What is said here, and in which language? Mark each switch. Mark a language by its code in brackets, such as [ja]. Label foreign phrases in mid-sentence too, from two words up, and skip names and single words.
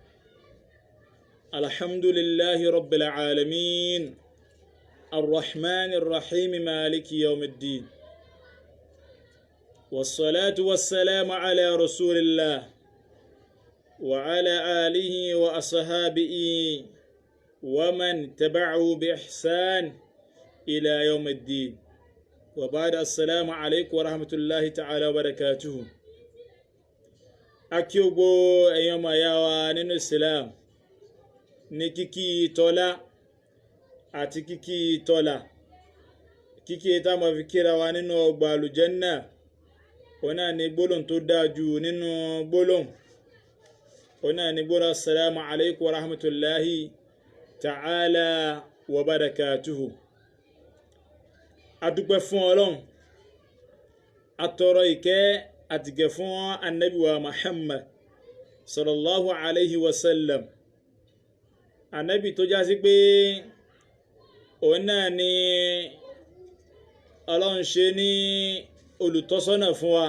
[ar] الحمد لله رب العالمين الرحمن الرحيم مالك يوم الدين، والصلاة والسلام على رسول الله وعلى آله وأصحابه ومن تبعه بإحسان إلى يوم الدين، وبعد. السلام عليكم ورحمة الله تعالى وبركاته. [yo] akíogbo ẹ̀yin ọmọ ìyá wa nínú Islam ní kíkí tọ́lá àti kíkí tọ́lá, kíkí tá máa fi kíra wa nínú ọgbà àlùjánnà. òun náà ni gbólóhùn tó dáa jù nínú gbólóhùn. òun náà ni gbólóhùn [ar] السلام عليكم ورحمة الله تعالى وبركاته. [yo] adúpẹ́ fún Ọlọ́run, atọrọ ìkẹ́ àtìgẹ̀ fún Ànábì wa Muhammad [ar] صلى الله عليه وسلم. [yo] Ànábì tó já sí pé òun náà ni Ọlọ́run ṣe ní olùtọ́sọ́nà fún wa.